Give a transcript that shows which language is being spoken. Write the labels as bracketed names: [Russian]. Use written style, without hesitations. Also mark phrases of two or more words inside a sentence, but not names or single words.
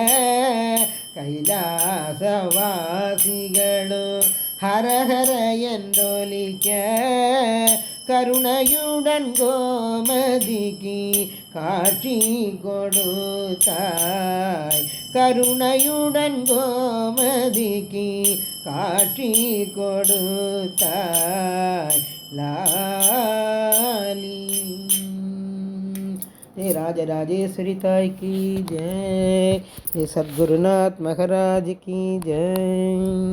[Tamil] கைலாசவாசிகளும் ஹரஹர என்றொலிக்க கருணையுடன் கோமதிக்கு காட்சி கொடுத்தாய் கருணையுடன் கோமதிக்கு காட்சி கொடுத்தாய் [Hindi] லாலி जय राजराजेश्वरी ताई की जय, जय सद्गुरुनाथ महाराज की जय।